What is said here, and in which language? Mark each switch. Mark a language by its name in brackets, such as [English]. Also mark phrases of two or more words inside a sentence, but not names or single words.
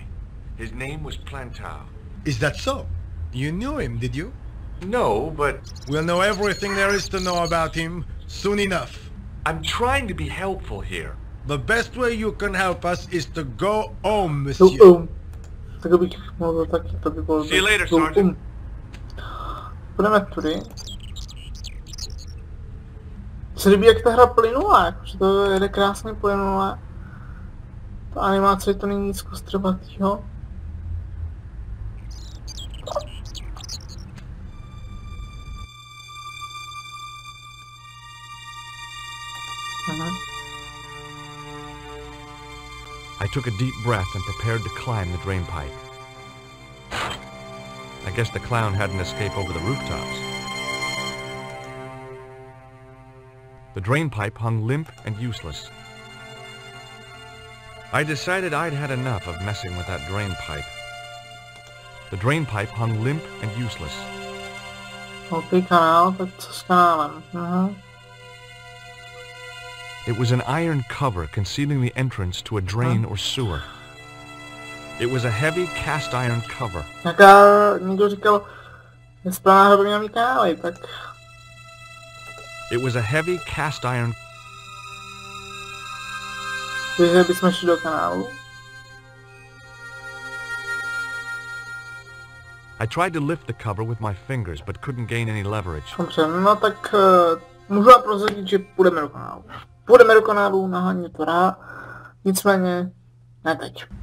[English] His name was Plantau. Is that so? You knew him, did you? No, but We'll know everything there is to know about him soon enough. I'm trying to be helpful here. The best way you can help us is to go home, No, monsieur. [Czech] tak bych mohl taky, to by bylo... [English] See you later, Sergeant. [Czech] Půjdeme tudy. Se líbí, jak ta hra plynula, jakože to jede krásně plynule. Ta animace to není nic kostrbatýho. [English] I took a deep breath and prepared to climb the drain pipe. I guess the clown had an escape over the rooftops. The drain pipe hung limp and useless. I decided I'd had enough of messing with that drain pipe. The drain pipe hung limp and useless. [Czech] OK, kanál, tak co s kanálem? [English] It was an iron cover concealing the entrance to a drain or sewer. It was a heavy cast iron cover. [Czech] Někdo říkal, že správná hra by měla mít kanály, tak... [English] It was a heavy cast iron. [Czech] Takže bychom šli do kanálu. [English] I tried to lift the cover with my fingers, but couldn't gain any leverage. [Czech] Dobře, no tak můžu vám prozradit, že půjdeme do kanálu. Půjdeme do kanálu, naháně to rád, nicméně ne teď.